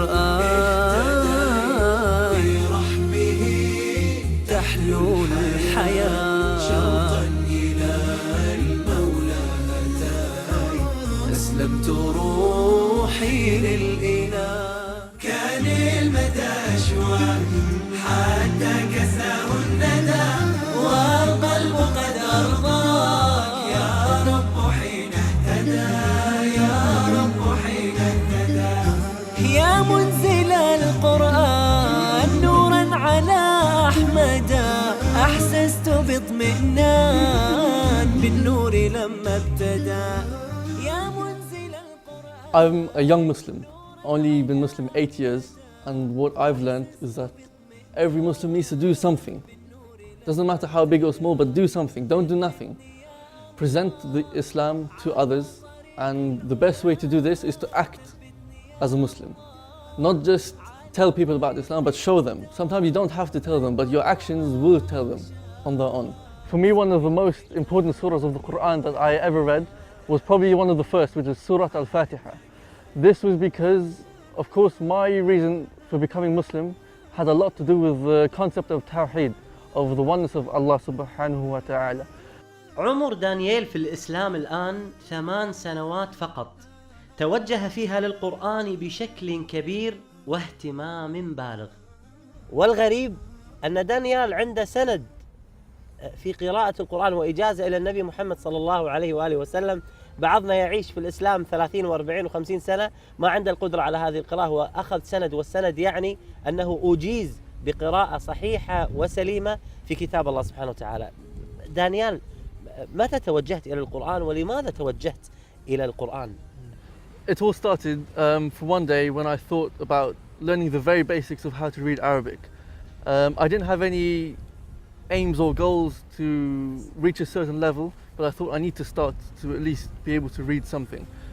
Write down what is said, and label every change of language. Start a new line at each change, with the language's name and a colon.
Arabic: بالقرآن برحمه تحلو الحياة شوقا إلى المولى هتاي أسلمت روحي للإله كان المدى أشواق حتى كساه الندى والقلب قد أرضاك يا رب حين اهتدى يا رب حين اهتدى يا منزل القرآن نورا على أحمد أحسست باطمئنان بالنور لما ابتدى يا منزل القرآن.
English: I'm a young Muslim, only been Muslim 8 years, and what I've learned is that every Muslim needs to do something. Doesn't matter how big or small, but do something, don't do nothing. Present the Islam to others, and the best way to do this is to act as a Muslim. Not just tell people about Islam, but show them. Sometimes you don't have to tell them, but your actions will tell them on their own. For me, one of the most important surahs of the Quran that I ever read was probably one of the first, which is Surah Al-Fatiha. This was because, of course, my reason for becoming Muslim had a lot to do with the concept of Tawheed, of the oneness of Allah subhanahu wa ta'ala.
Arabic: عمر دانييل في الإسلام الآن 8 سنوات فقط، توجه فيها للقرآن بشكل كبير واهتمام بالغ. والغريب أن دانييل عنده سند في قراءة القرآن وإجازة إلى النبي محمد صلى الله عليه وآله وسلم. بعضنا يعيش في الإسلام 30 و40 و50 سنة ما عنده القدرة على هذه القراءة، وأخذ سند، والسند يعني أنه أجيز بقراءة صحيحة وسليمة في كتاب الله سبحانه وتعالى. دانييل، متى توجهت إلى القرآن ولماذا توجهت إلى القرآن؟
English: It all started for one day when I thought about learning the very basics of how to read Arabic. I didn't have any aims or goals to reach a certain level, but I thought I need to start to at least be able to read something.